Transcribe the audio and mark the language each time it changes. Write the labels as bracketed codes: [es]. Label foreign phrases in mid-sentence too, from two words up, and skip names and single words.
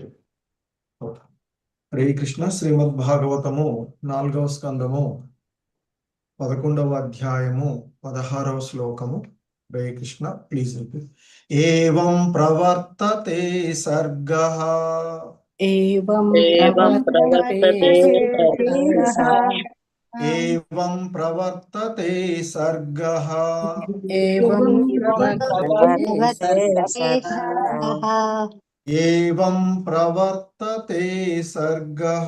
[sa] హరే కృష్ణ. [te] శ్రీమద్ భాగవతము 4వ స్కందము 11వ అధ్యాయము 16వ శ్లోకము. [sa] హరే కృష్ణ. [en] please repeat. [sa] ఏవం ప్రవర్తతే సర్గః एवं एवं प्रवर्तते एवं प्रवर्तते सर्गः एवं प्रवर्तते एवं प्रवर्तते सर्गः